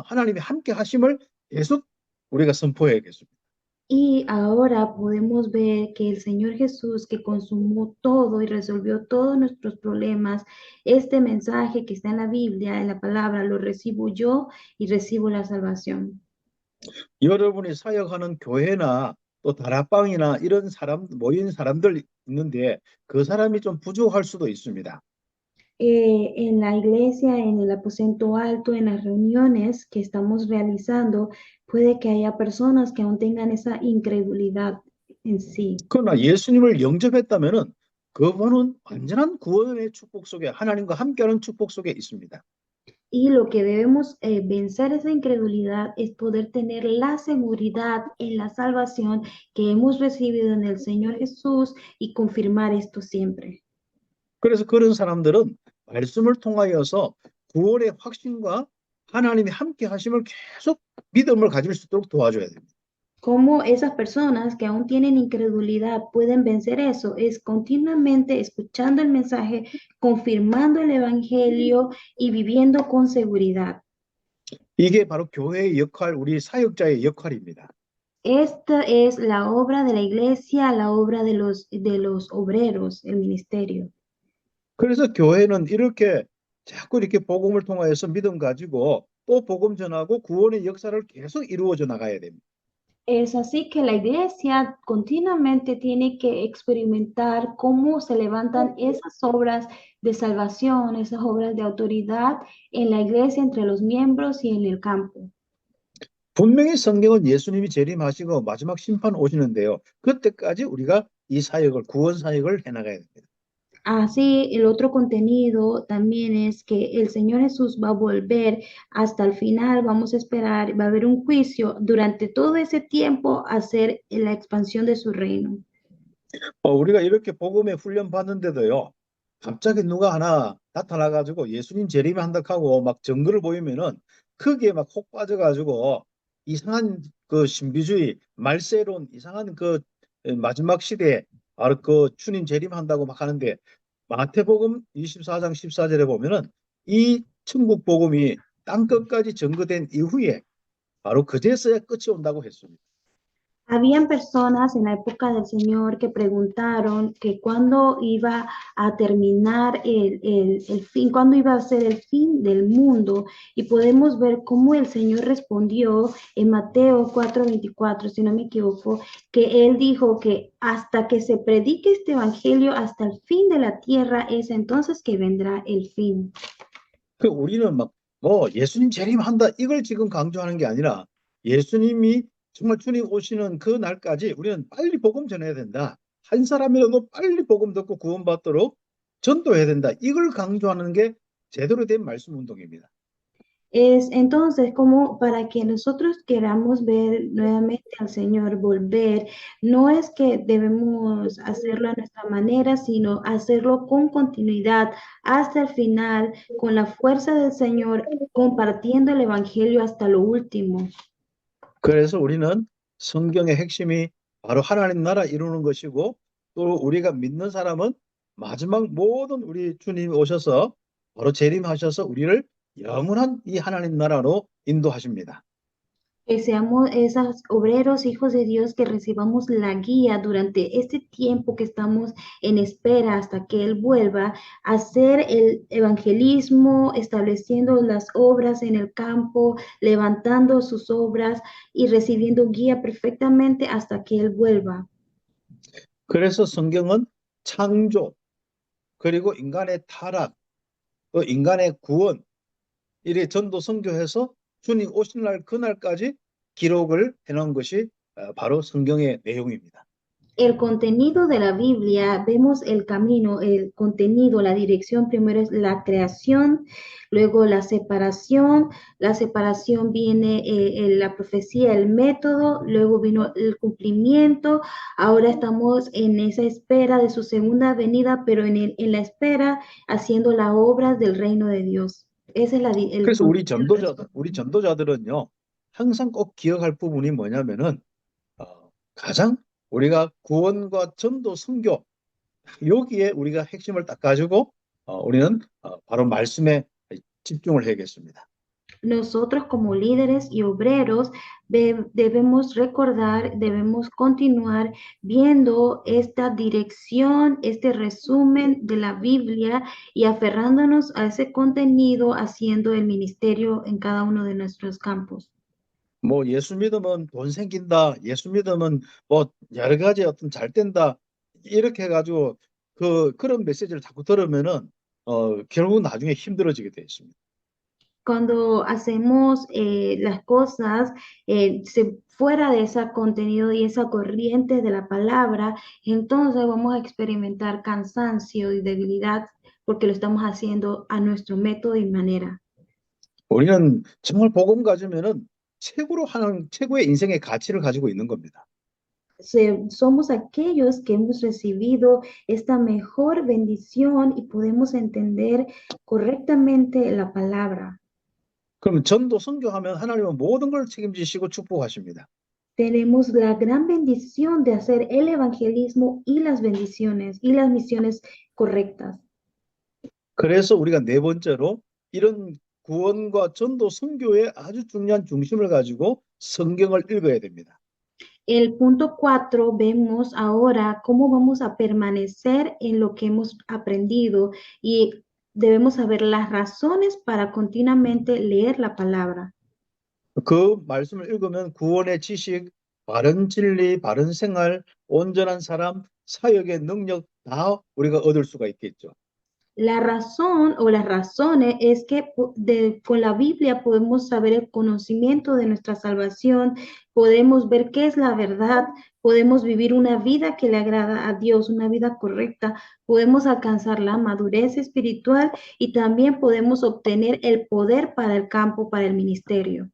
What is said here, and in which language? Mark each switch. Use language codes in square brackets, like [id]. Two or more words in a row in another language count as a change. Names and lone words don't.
[ko] 하나님이 함께 하심을 계속 우리가 선포해야겠습니다. [es] Y ahora podemos ver que el Señor Jesús, que consumó todo y resolvió todos nuestros problemas, este mensaje que está en la Biblia, en la palabra, lo recibo yo y recibo la salvación. [ko] 여러분이 사역하는 교회나 또 다락방이나 이런 모인 사람들 있는데 그 사람이 좀 부족할 수도 있습니다. [es] En la iglesia, en el aposento alto, en las reuniones que estamos realizando, puede que haya personas que aún tengan esa incredulidad en sí. [ko] 그러나 예수님을 영접했다면은 그분은 완전한 구원의 축복 속에 하나님과 함께하는 축복 속에 있습니다. [es] Y lo que debemos vencer esa incredulidad es poder tener la seguridad en la salvación que hemos recibido en el Señor Jesús y confirmar esto siempre. [ko] 그래서 그런 사람들은 말씀을 통하여서 구원의 확신과 하나님이 함께 하심을 계속 믿음을 가질 수 있도록 도와줘야 됩니다. [es] Cómo esas personas que aún tienen incredulidad pueden vencer eso es continuamente escuchando el mensaje, confirmando el evangelio y viviendo con seguridad. [ko] 이게 바로 교회의 역할, 우리 사역자의 역할입니다. [es] Esta es la obra de la iglesia, la obra de los obreros, el ministerio. [ko] 그래서 교회는 이렇게 자꾸 이렇게 복음을 통하여서 믿음 가지고 또 복음 전하고 구원의 역사를 계속 이루어져 나가야 됩니다. [es] Es así que la iglesia continuamente tiene que experimentar cómo se levantan esas obras de salvación, esas obras de autoridad en la iglesia, entre los miembros y en el campo. [ko] 분명히 성경은 예수님이 재림하시고 마지막 심판 오시는데요. 그때까지 우리가 이 사역을, 구원 사역을 해나가야 됩니다. [es] Así, el otro contenido también es que el Señor Jesús va a volver hasta el final, vamos a esperar, va a haber un juicio durante todo ese tiempo a hacer la expansión de su reino. [ko] 우리가 이렇게 복음에 훈련 받는데도요. 갑자기 누가 하나 나타나가지고 예수님 재림한다 하고 막 증거를 보이면은 크게 막 혹 빠져가지고 이상한 그 신비주의, 말세론, 이상한 그 마지막 시대에 바로 그 주님 재림한다고 막 하는데 마태복음 24장 14절에 보면은 이 천국 복음이 땅 끝까지 증거된 이후에 바로 그제서야 끝이 온다고 했습니다. [es] Habían personas en la época del Señor que preguntaron que cuándo iba a terminar el fin, cuándo iba a ser el fin del mundo. Y podemos ver cómo el Señor respondió en Mateo 4:24, si no me equivoco, que Él dijo que hasta que se predique este evangelio hasta el fin de la tierra, es entonces que vendrá el fin. [ko] 그 우리는 막 예수님 재림한다 이걸 지금 강조하는 게 아니라 예수님이 정말 주님 오시는 그 날까지 우리는 빨리 복음 전해야 된다. 한 사람이라도 빨리 복음 듣고 구원받도록 전도해야 된다. 이걸 강조하는 게 제대로 된 말씀 운동입니다. [es] Es entonces como para que nosotros queramos ver nuevamente al Señor volver, no es que debemos hacerlo a nuestra manera, sino hacerlo con continuidad hasta el final, con la fuerza del Señor, compartiendo el Evangelio hasta lo último. [ko] 그래서 우리는 성경의 핵심이 바로 하나님 나라 이루는 것이고 또 우리가 믿는 사람은 마지막 모든 우리 주님이 오셔서 바로 재림하셔서 우리를 영원한 이 하나님 나라로 인도하십니다. [es] Que seamos esos obreros, hijos de Dios, que recibamos la guía durante este tiempo que estamos en espera hasta que Él vuelva a hacer el evangelismo, estableciendo las obras en el campo, levantando sus obras y recibiendo guía perfectamente hasta que Él vuelva. [ko] 그래서 성경은 창조 그리고 인간의 타락 또 인간의 구원 이래 전도 선교해서 주님 오신 날 그날까지 기록을 해놓은 것이 바로 성경의 내용입니다. [es] El contenido de la Biblia, vemos el camino, el contenido, la dirección, primero es la creación, luego la separación viene la profecía, el método, luego vino el cumplimiento, ahora estamos en esa espera de su segunda venida, pero en la espera haciendo las obras del reino de Dios. Ese es [ko] 그래서 우리 전도자들은요 항상 꼭 기억할 부분이 뭐냐면은 가장 우리가 구원과 전도 선교 여기에 우리가 핵심을 딱 가지고 우리는 바로 말씀에 집중을 해야겠습니다. [es] Nosotros como líderes y obreros debemos recordar, debemos continuar viendo esta dirección, este resumen de la Biblia y aferrándonos a ese contenido, haciendo el ministerio en cada uno de nuestros campos. [ko] 뭐 예수 믿으면 돈 생긴다, 예수 믿으면 뭐 여러 가지 어떤 잘 된다 이렇게 해가지고 그런 메시지를 자꾸 들으면은 결국 나중에 힘들어지게 돼 있습니다. [es] Cuando hacemos las cosas fuera de ese contenido y esa corriente de la palabra, entonces vamos a experimentar cansancio y debilidad porque lo estamos haciendo a nuestro método y manera. [ko] 우리는 정말 복음 가지면은 최고로 하는 최고의 인생의 가치를 가지고 있는 겁니다. [es] Somos aquellos que hemos recibido esta mejor bendición y podemos entender correctamente la palabra. [ko] 그러면 전도 선교하면 하나님은 모든 걸 책임지시고 축복하십니다. [es] Tenemos la gran bendición de hacer el evangelismo y las bendiciones y las misiones correctas. [ko] 그래서 우리가 네 번째로 이런 구원과 전도 선교의 아주 중요한 중심을 가지고 성경을 읽어야 됩니다. [es] El punto 4, vemos ahora cómo vamos a permanecer en lo que hemos aprendido y debemos saber las razones para continuamente leer la palabra. [ko] 그 말씀을 읽으면 구원의 지식, 바른 진리, 바른 생활, 온전한 사람, 사역의 능력 다 우리가 얻을 수가 있겠죠. [es] La razón o las razones es que con la Biblia podemos saber el conocimiento de nuestra salvación, podemos ver qué es la verdad, podemos vivir una vida que le agrada a Dios, una vida correcta, podemos alcanzar la madurez espiritual y también podemos obtener el poder para el campo, para el ministerio.